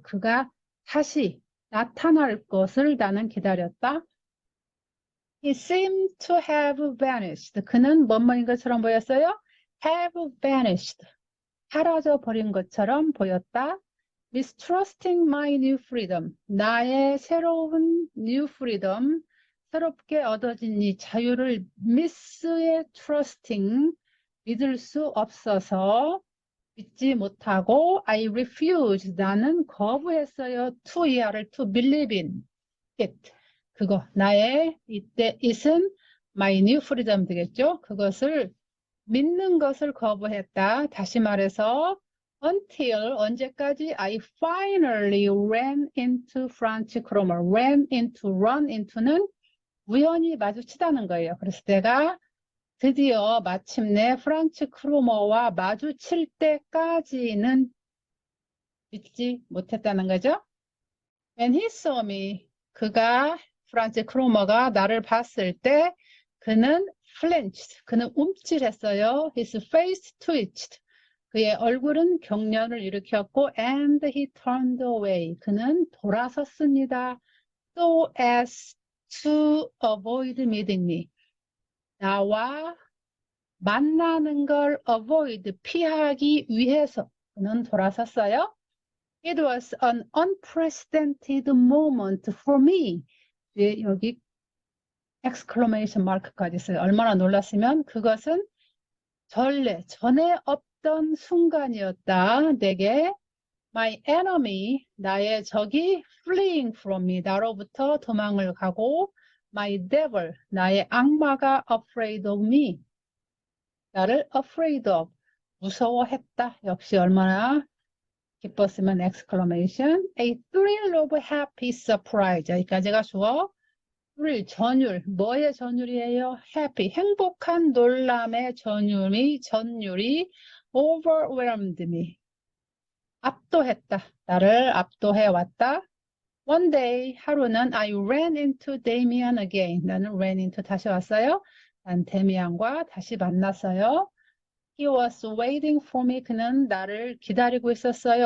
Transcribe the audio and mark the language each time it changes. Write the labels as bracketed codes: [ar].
[ko] 그가 다시 나타날 것을 나는 기다렸다. [en] He seemed to have vanished. [ko] 그는 뭐뭐인 것처럼 보였어요? [en] have vanished. [ko] 사라져 버린 것처럼 보였다. [en] Mistrusting my new freedom. [ko] 나의 새로운 [en] new freedom. [ko] 새롭게 얻어진 이 자유를 miss의 trusting. 믿을 수 없어서 믿지 못하고 [en] I refuse [ko] 나는 거부했어요. to 이하를 [en] to believe in it [ko] 그거 나의 이때 it은 [en] my new freedom [ko] 되겠죠. 그것을 믿는 것을 거부했다. 다시 말해서 [en] until 언제까지 I finally ran into French grammar. [ko] ran into, run into는 우연히 마주치다는 거예요. 그래서 내가 드디어 마침내 프란츠 크로머와 마주칠 때까지는 믿지 못했다는 거죠. [en] When he saw me, [ko] 그가 프란츠 크로머가 나를 봤을 때 그는 flinched, 그는 움찔했어요. [en] His face twitched. [ko] 그의 얼굴은 경련을 일으켰고 [en] and he turned away. [ko] 그는 돌아섰습니다. [en] So as to avoid meeting me. [ko] 나와 만나는 걸 avoid, 피하기 위해서 그는 돌아섰어요. [en] It was an unprecedented moment for me. [ko] 예, 여기 exclamation mark까지 있어요. 얼마나 놀랐으면 그것은 전에 없던 순간이었다. 내게 [en] My enemy, [ko] 나의 적이 [en] fleeing from me, [ko] 나로부터 도망을 가고 my devil, 나의 악마가 [en] afraid of me, [ko] 나를 afraid of, 무서워했다. 역시 얼마나 기뻤으면 exclamation. [en] A thrill of happy surprise. 여기까지가 주어. thrill, 전율. [ko] 뭐의 전율이에요? happy, 행복한 놀람의 전율이 [en] overwhelmed me. [ko] 압도했다. 나를 압도해왔다. [en] One day, [ko] 하루는 [en] I ran into Damien again. [ko] 나는 ran into 다시 왔어요. 난 데미안과 다시 만났어요. [en] He was waiting for me. [ko] 그는 나를 기다리고 있었어요.